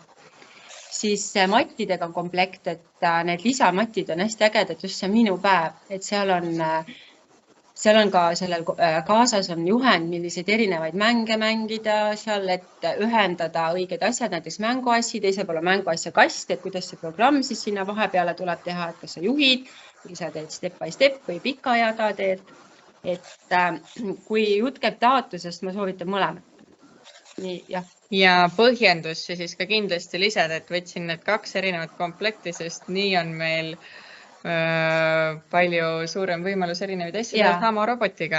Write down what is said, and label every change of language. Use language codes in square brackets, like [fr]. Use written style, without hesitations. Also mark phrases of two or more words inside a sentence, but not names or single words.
[et] Siis mattidega on komplekt, et need lisamatid on hästi ägedad, just see minu päev, et seal on ka sellel kaasas on juhend, milliseid erinevaid mänge mängida seal, et ühendada õiged asjad, näiteks mänguassi, teisel pool on mänguasja kast, et kuidas see programm siis sinna vahepeale tuleb teha, et kas sa juhid või sa teed [en] step by step [et] või pika ajaga teed. Et kui jutt käib taotlusest, ma soovitan mõlemat. Nii, jah. Ja põhjendusse siis ka kindlasti lisada, et võtsin need 2 erinevat komplekti, sest nii on meil palju suurem võimalus erinevaid asju teha sama robotiga.